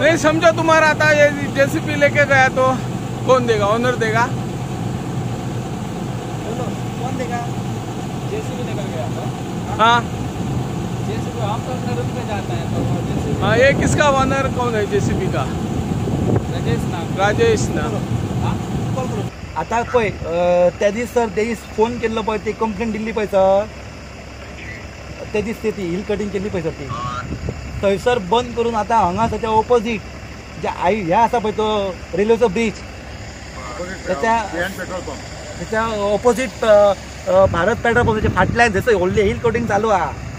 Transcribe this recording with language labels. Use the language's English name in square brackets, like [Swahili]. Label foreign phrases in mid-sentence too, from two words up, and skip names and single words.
[Hindi] नहीं समझो तुम्हारा था ये जेसीबी लेके गया तो कौन देगा? ओनर देगा? कौन देगा? जेसीबी निकल गया तो हाँ जेसीबी हम तो अपने रूम पे जाता है तो जेसीबी। हाँ, ये किसका ओनर कौन है जेसीबी का? राजेश नाम। राजेश ना? [Konkani] आता पळय त्या दीस सर ते दीस फोन केल्लो पळय, ती कंप्लेंट दिल्ली पळय सर, ते दीस ती [English] hill cutting [Konkani] केल्ली पळय सर, ती थंयसर बंद करून आतां हांगा ताच्या ऑपोजीट जे हे आसा पळय तो रेल्वेचो ब्रिज, त्याच्या ऑपोजीट भारत पेट्रोल पंपाच्या फाटल्यान थंयसर व्हडलें [English] hill cutting [Konkani] चालू आहा.